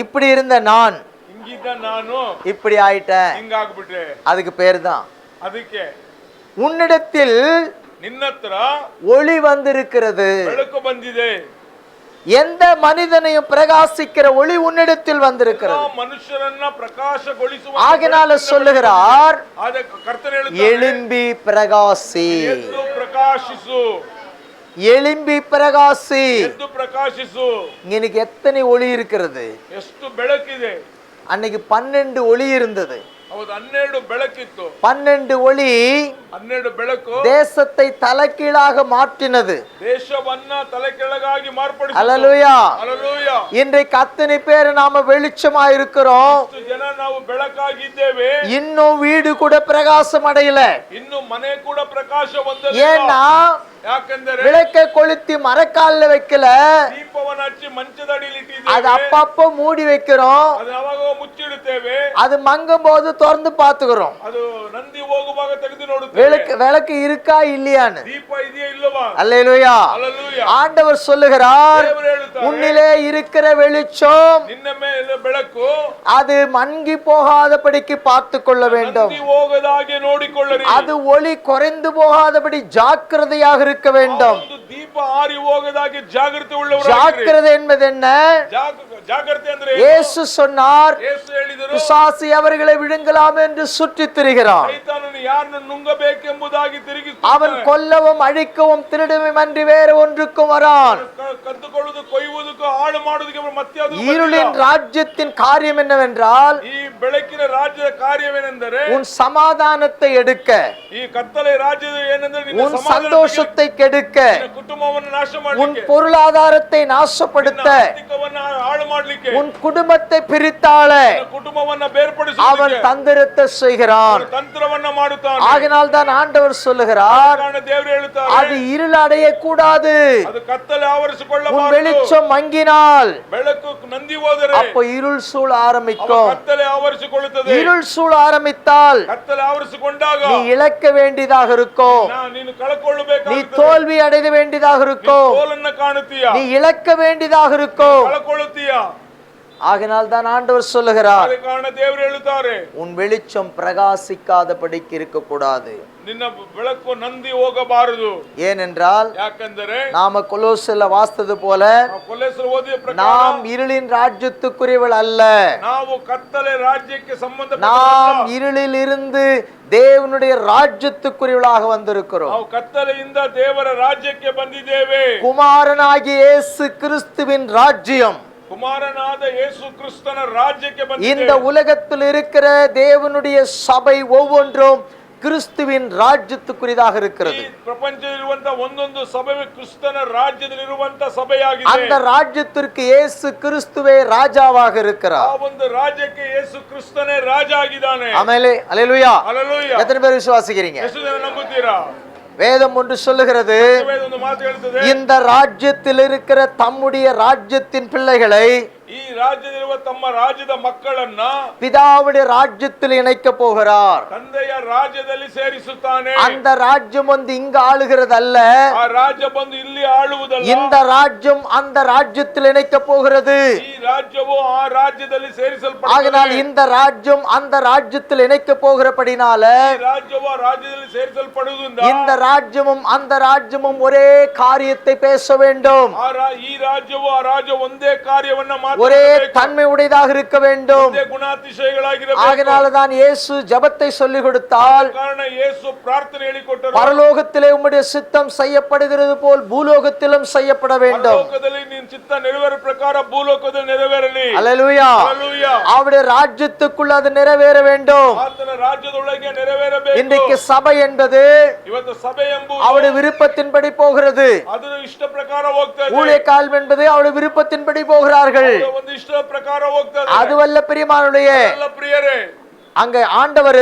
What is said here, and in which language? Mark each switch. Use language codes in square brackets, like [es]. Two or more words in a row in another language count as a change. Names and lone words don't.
[ta] இப்படி இருந்த நான் [kn] ಹಿಂಗಿದ್ದ ನಾನು [ta] இப்படி ஆயிட்டேன். [kn] ಹಿಂಗಾಗ್ಬಿಟ್ರೆ. [ta] அதுக்கு பேர் தான் [kn] ಅದಕ್ಕೆ [ta] உன்னிடத்தில் [kn] ನಿನ್ನತ್ರ [ta] ஒளி வந்திருக்கிறது. [kn] ಬೆಳಕು ಬಂದಿದೆ. [ta] எந்த மனிதனையும் பிரகாசிக்கிற ஒளி உன்னிடத்தில் வந்திருக்கிறது. [kn] ಮನುಷ್ಯರನ್ನ ಪ್ರಕಾಶಗೊಳಿಸುವ [ta] ஆகினால சொல்லுகிறார், [kn] ಆದ ಕರ್ತನು ಹೇಳುತ್ತಾನೆ, [ta] எழும்பி பிரகாசி, [kn] ಎದ್ದು ಪ್ರಕಾಶಿಸು, [ta] எழும்பி பிரகாசி. [kn] ಎದ್ದು ಪ್ರಕಾಶಿಸು. [ta] இன்னைக்கு எத்தனை ஒளி இருக்கிறது? [kn] ಎಷ್ಟು ಬೆಳಕಿದೆ? [ta] அன்னைக்கு 12 ஒளி இருந்தது. [kn] ಹೌದು, 12 ಬೆಳಕಿತ್ತು. [ta] 12 ஒளி [kn] 12 ಬೆಳಕು [ta] தேசத்தை தலைகீழாக மாற்றினது. [kn] ದೇಶವನ್ನ ತಲೆ ಕೆಳಗಾಗಿ ಮಾರ್ಪಡಿಸಿತು. [ta] அல்லேலூயா. [kn] ಹಲ್ಲೆಲೂಯಾ. [ta] இன்றைக்கு அத்தனை பேர் நாம வெளிச்சமா இருக்கிறோம். [kn] ಎಷ್ಟು ಜನ ನಾವು ಬೆಳಕಾಗಿದ್ದೇವೆ. [ta] இன்னும் வீடு கூட பிரகாசம் அடையல. [kn] ಇನ್ನು ಮನೆ ಕೂಡ ಪ್ರಕಾಶ ಹೊಂದಲಿಲ್ಲ. [ta] ஏன்னா [kn] ಯಾಕೆಂದರೆ [ta] விளக்கை கொளுத்தி மரக்கால்ல வைக்கல, [kn] ದೀಪವನ್ನು ಹಚ್ಚಿ ಮಂಚದ ಅಡಿಯಲ್ಲಿ [ta] அது [kn] ಇಟ್ಟಿದ್ದೇವೆ. [ta] அப்பப்போ மூடி வைக்கிறோம். [kn] ಅದು ಯಾವಾಗ ಮುಚ್ಚಿಡುತ್ತೇವೆ. [ta] அது மங்கும் போது திறந்து பாத்துக்கிறோம், [kn] ಅದು ನಂದಿ ಹೋಗುವಾಗ ತೆಗೆದು ನೋಡುತ್ತೇವೆ. [ta] விளக்கு இருக்கா இல்லையான்னு. [kn] ದೀಪ ಇದೆಯಾ ಇಲ್ಲವಾ? [ta] அல்லேலூயா. [kn] ಹಲ್ಲೆಲೂಯಾ. [ta] ஆண்டவர் சொல்லுகிறார், [kn] ದೇವರು ಹೇಳುತ್ತಾರೆ, [ta] உன்னிலே இருக்கிற வெளிச்சம் [kn] ನಿನ್ನ ಮೇಲೆ ಬೆಳಕು [ta] அது மங்கி போகாதபடிக்கு பார்த்து கொள்ள வேண்டும். [kn] ನಂದಿ ಹೋಗದಾಗೆ ನೋಡಿಕೊಳ್ಳಿರಿ. [ta] அது ஒளி குறைந்து போகாதபடி ஜாக்கிரதையாக இருக்க வேண்டும். [kn] ಒಂದು ದೀಪ ಆರಿ ಹೋಗದಾಗೆ ಜಾಗೃತಿ ಉಳ್ಳವರಾಗಿರಿ. [ta] ஜாக்கிரதை என்பது என்ன? [kn] ಜಾಗೃತಿ ಅಂದ್ರೆ [ta] இயேசு சொன்னார், [kn] ಯೇಸು ಹೇಳಿದರು, [ta] பிசாசு அவர்களை விழுங்கலாம் என்று சுற்றித் திரிகிறான். [kn] ಸೈತಾನನು ಯಾರನ್ನು ನುಂಗಬೇಕೆಂಬುದಾಗಿ [ta] அவன் கொல்லவும் அழிக்கவும் திருடவும் அன்றி வேறு ஒன்றுக்கும் வரான். [kn] ಕದ್ದುಕೊಳ್ಳುವುದು, ಕೊಯ್ಯುವುದಕ್ಕೂ ಹಾಳು ಮಾಡುವುದಕ್ಕೆ ಮತ್ತೆ [ta] இருளின் ராஜ்யத்தின் காரியம் என்னவென்றால், [kn] ಈ ಬೆಳಕಿನ ರಾಜ್ಯದ ಕಾರ್ಯವೇನೆಂದರೆ [ta] உன் சமாதானத்தை எடுக்க, [kn] ಈ ಕತ್ತಲೆ ರಾಜ್ಯದ ಏನೆಂದರೆ ನಿನ್ನ [ta] உன் சந்தோஷத்தை கெடுக்க, [kn] ಕುಟುಂಬವನ್ನು ನಾಶ [ta] உன் [kn] ಮಾಡಲಿಕ್ಕೆ, [ta] பொருளாதாரத்தை நாசப்படுத்த, [kn] ಆರ್ಥಿಕವನ್ನು ಹಾಳು ಮಾಡ್ಲಿಕ್ಕೆ, [ta] உன் குடும்பத்தை பிரித்தாள [kn] ಕುಟುಂಬವನ್ನ ಬೇರ್ಪಡಿಸಿ [ta] அவன் தந்திரத்தை செய்கிறான். [kn] ತಂತ್ರವನ್ನ ಮಾಡುತ್ತಾನೆ. [ta] ஆகினால் தான் ஆண்டவர் சொல்லுகிறார், [kn] ದೇವರು ಹೇಳುತ್ತಾರೆ, [ta] அது இருள் அடைய கூடாது. [kn] ಅದು ಕತ್ತಲೆ [ta] உன் [kn] ಆವರಿಸಿಕೊಳ್ಳಬಾರದು. [ta] வெளிச்சம் மங்கினால் [kn] ಬೆಳಕು ನಂದಿ ಹೋದರೆ [ta] அப்ப இருள் சூழ ஆரம்பிக்கும். [kn] ಕತ್ತಲೆ ಆವರಿಸಿಕೊಳ್ಳುತ್ತದೆ. [ta] இருள் சூழ ஆரம்பித்தால் [kn] ಕತ್ತಲೆ ಆವರಿಸಿಕೊಂಡಾಗ [ta] நீ இழக்க வேண்டியதாக இருக்கும். [kn] ನೀನು ಕಳಕೊಳ್ಳಬೇಕು. [ta] நீ தோல்வி அடைய வேண்டியதாக இருக்கும். [kn] ಸೋಲನ್ನ ಕಾಣುತ್ತೀಯ, [ta] நீ இழக்க வேண்டியதாக இருக்கும். [kn] ಕಳಕೊಳ್ಳುತ್ತೀಯ. [ta] ஆகினால் தான் ஆண்டவர் சொல்லுகிறார், [kn] ಅದೇ ಕಾರಣ ದೇವರು ಹೇಳುತ್ತಾರೆ, [ta] உன் வெளிச்சம் பிரகாசிக்காதபடிக்கு இருக்க கூடாது. [kn] ನಿನ್ನ ಬೆಳಕು ನಂದಿ ಹೋಗಬಾರದು. [ta] ஏனென்றால் [kn] ಯಾಕಂದರೆ [ta] நாம கொலோசில வாசித்தது போல [kn] ಕೊಲೆಸರು ಓದಿದ ಪ್ರಕಾರ [ta] நாம் இருளின் ராஜ்யத்துக்குரியவள் அல்ல. [kn] ನಾವು ಕತ್ತಲೆ ರಾಜ್ಯಕ್ಕೆ ಸಂಬಂಧಪಟ್ಟ [ta] நாம் இருளில் இருந்து தேவனுடைய ராஜ்யத்துக்குரியவளாக வந்திருக்கிறோம். [kn] ನಾವು ಕತ್ತಲೆಯಿಂದ ದೇವರ ರಾಜ್ಯಕ್ಕೆ ಬಂದಿದ್ದೇವೆ. [ta] குமாரனாகிய இயேசு கிறிஸ்துவின் ராஜ்யம் [kn] ಕುಮಾರನಾದ ಯೇಸು ಕ್ರಿಸ್ತನ ರಾಜ್ಯಕ್ಕೆ [ta] இந்த [kn] ಬಂದಿದ್ದೇವೆ. [ta] உலகத்தில் இருக்கிற தேவனுடைய சபை ஒவ்வொன்றும் கிறிஸ்துவின் ராஜ்யத்துக்குரியதாக இருக்கிறது. [kn] ಈ ಪ್ರಪಂಚದಲ್ಲಿರುವಂತ ಒಂದೊಂದು ಸಭೆಯು ಕ್ರಿಸ್ತನ ರಾಜ್ಯದಲ್ಲಿರುವಂತ ಸಭೆಯಾಗಿದೆ. [ta] அந்த ராஜ்யத்திற்கு இயேசு கிறிஸ்துவே ராஜாவாக இருக்கிறார். [kn] ಆ ಒಂದು ರಾಜ್ಯಕ್ಕೆ ಯೇಸು ಕ್ರಿಸ್ತನೇ ರಾಜ ಆಗಿದ್ದಾನೆ. [ta] ஆமென். அல்லேலூயா. [kn] ಹಲ್ಲೆಲೂಯಾ. [ta] எத்தனை பேர் விசுவாசிக்கிறீங்க? [kn] ಎಷ್ಟು ಜನ ನಂಬುತ್ತೀರಾ? [ta] வேதம் ஒன்று சொல்லுகிறது, [kn] ಒಂದು ಮಾತು ಹೇಳ್ತದೆ, [ta] இந்த ராஜ்யத்தில் இருக்கிற தம்முடைய ராஜ்யத்தின் பிள்ளைகளை [kn] ಈ ರಾಜ್ಯದಲ್ಲಿರುವ ತಮ್ಮ ರಾಜ್ಯದ ಮಕ್ಕಳನ್ನ [ta] பிதாவுடைய ராஜ்யத்தில் இணைக்க போகிறார். [kn] ತಂದೆಯ ರಾಜ್ಯದಲ್ಲಿ ಸೇರಿಸುತ್ತಾನೆ. [ta] அந்த ராஜ்யம் வந்து இங்கு ஆளுகிறது அல்ல, [kn] ಆ ರಾಜ್ಯ ಬಂದು ಇಲ್ಲಿ ಆಳುವುದಲ್ಲ. [ta] இந்த ராஜ்யம் அந்த ராஜ்யத்தில் இணைக்க போகிறது. [kn] ಈ ರಾಜ್ಯವು ಆ ರಾಜ್ಯದಲ್ಲಿ [ta] ஆகினால் [kn] ಸೇರಿಸಲ್ಪಡುತ್ತದೆ. [ta] இந்த ராஜ்யம் அந்த ராஜ்யத்தில் இணைக்க போகிறபடினால [kn] ಈ ರಾಜ್ಯವು ಆ ರಾಜ್ಯದಲ್ಲಿ ಸೇರಿಸಲ್ಪಡುವುದರಿಂದ [ta] இந்த ராஜ்யமும் அந்த ராஜ்யமும் ஒரே காரியத்தை பேச வேண்டும். [kn] ಈ ರಾಜ್ಯವು ಆ ರಾಜ್ಯ ಒಂದೇ ಕಾರ್ಯವನ್ನ [ta] ஒரே தன்மை உடையதாக இருக்க வேண்டும். [kn] ಗುಣಾತಿಶಯಗಳಾಗಿರಬೇಕು. [ta] ஆகினால்தான் இயேசு ஜெபத்தை சொல்லிக் கொடுத்தால், [kn] ಕಾರಣ ಯೇಸು ಪ್ರಾರ್ಥನೆ ಹೇಳಿಕೊಟ್ಟರು, [ta] பரலோகத்திலே உம்முடைய சித்தம் செய்யப்படுகிறது போல் பூலோகத்திலும் செய்யப்பட வேண்டும். [kn] ಲೋಕದಲ್ಲಿ ನಿನ್ನ ಚಿತ್ತ ನೆರವೇರುವ ಪ್ರಕಾರ ಭೂಲೋಕದಲ್ಲಿ ನೆರವೇರಲಿ. [ta] அல்லேலூயா. [kn] ಹಲ್ಲೆಲೂಯಾ. [ta] அவருடைய ராஜ்யத்துக்குள் அது நிறைவேற வேண்டும். [kn] ಆತನ ರಾಜ್ಯದೊಳಗೆ ನೆರವೇರಬೇಕು. [ta] இன்றைக்கு சபை என்பது [kn] ಇವತ್ತು ಸಭೆ ಎಂಬುದು [ta] அவருடைய விருப்பத்தின்படி போகிறது. [kn] ಅದರ ಇಷ್ಟ ಪ್ರಕಾರ ಹೋಗ್ತದೆ. [ta] ஊழியக்கால் என்பது அவருடைய விருப்பத்தின்படி போகிறார்கள். [kn] ಒಂದು ಇಷ್ಟ ಪ್ರಕಾರ ಹೋಗ್ತದೆ. [ta] அதுவல்ல பிரியமானவர்களே, [kn] ಎಲ್ಲ ಪ್ರಿಯರೇ, [ta] அங்க ஆண்டவர்